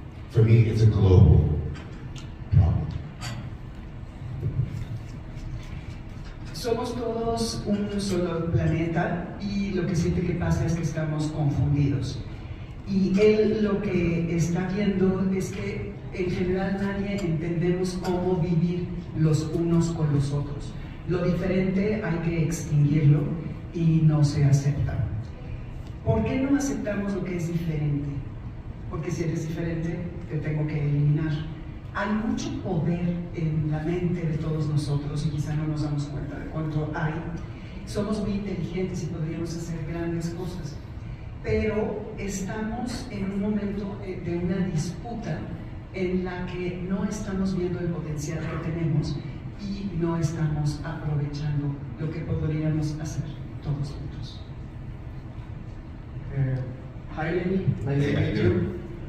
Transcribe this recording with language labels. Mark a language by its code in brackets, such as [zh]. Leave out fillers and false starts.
[en] For me, it's a global problem. [es] Somos todos un solo planeta y lo que siente que pasa es que estamos confundidos. Y él lo que está viendo es que en general nadie entendemos cómo vivir los unos con los otros. Lo diferente hay que extinguirlo y no se acepta. ¿Por qué no aceptamos lo que es diferente? Porque si eres diferente, te tengo que eliminar. Hay mucho poder en la mente de todos nosotros y quizá no nos damos cuenta de cuánto hay. Somos muy inteligentes y podríamos hacer grandes cosas, pero estamos en un momento de una disputa en la que no estamos viendo el potencial que tenemos y no estamos aprovechando lo que podríamos hacer todos juntos. [en] Hi Lenny, nice to meet you.